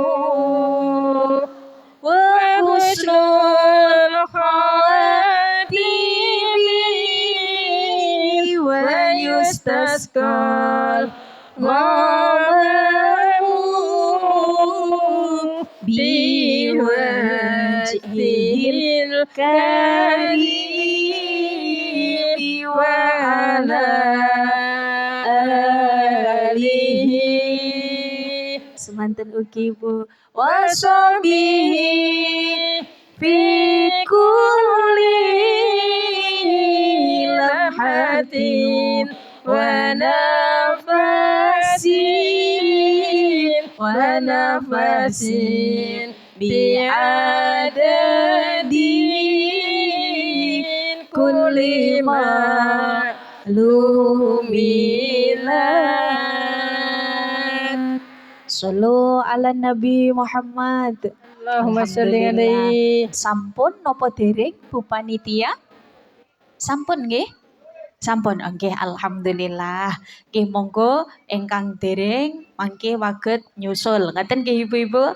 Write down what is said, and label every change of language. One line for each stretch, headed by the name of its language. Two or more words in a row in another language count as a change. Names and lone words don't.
Arabic: وحسن الخواتيم ويستسقى الغمام بوجهه الكريم وعلى آله
Javanese: semanten ugi Bu
Arabic: وصحبه في كل لمحة ونفس بعدد كل معلوم لك. صلوا على النبي محمد. اللهم صل عليه.
Javanese: Sampun nopo dereng Bu Panitia? Sampun nggih? Sampun nggih, alhamdulillah. Nggih monggo ingkang dereng mangke waget nyusul. Ngaten nggih Ibu-ibu.